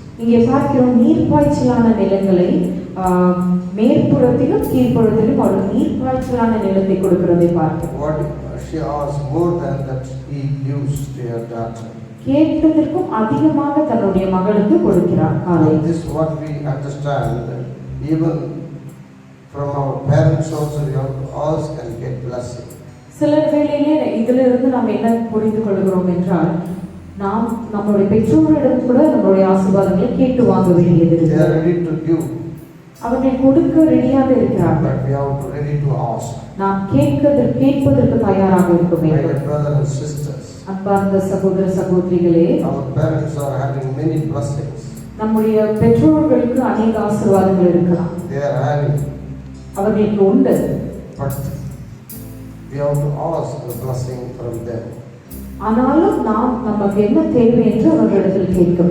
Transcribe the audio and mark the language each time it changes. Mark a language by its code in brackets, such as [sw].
[ta] இங்கே பார்க்கிறோம், நீர்ப்பாய்ச்சலான நிலங்களை மேற்புறத்திலும் கீழ்ப்புறத்திலும் அவர்கள் நீர்ப்பாய்ச்சலான நிலத்தை கொடுக்கிறதை பார்க்கிறோம். [en] What she asked more than that he gives to her daughter. [ta] கேட்டதற்கும் அதிகமாக தன்னுடைய மகளுக்கு கொடுக்கிறார் Caleb. [en] This is what we understand. Even from our parents also we have to ask and get blessing. [ta] சில வேளையிலே இதிலிருந்து நாம் என்ன புரிந்து கொள்கிறோம் என்றால், நாம் நம்முடைய பெற்றோரிடம் கூட நம்முடைய ஆசீர்வாதங்களை கேட்டு வாங்க வேண்டியது [en] They [ta] இருக்கு. [en] are ready to give, [ta] அவர்கள் கொடுக்க ரெடியாக இருக்கிறார்கள். [en] but we are ready to ask. [ta] நாம் கேட்பதற்கு தயாராக இருக்க [en] My [ta] வேண்டும். [en] dear brothers and sisters, [ta] அன்பார்ந்த சகோதர சகோதரிகளே, [en] our parents are having many blessings. [ta] நம்முடைய பெற்றோர்களுக்கு அநேக ஆசீர்வாதங்கள் இருக்கலாம், [en] They are having, [ta] அவர்களுக்கு உண்டு. [en] but we have to ask the blessing from them. [ta] ஆனாலும் நாம் நமக்கு என்ன தேவை என்று அவர்களிடத்தில் கேட்க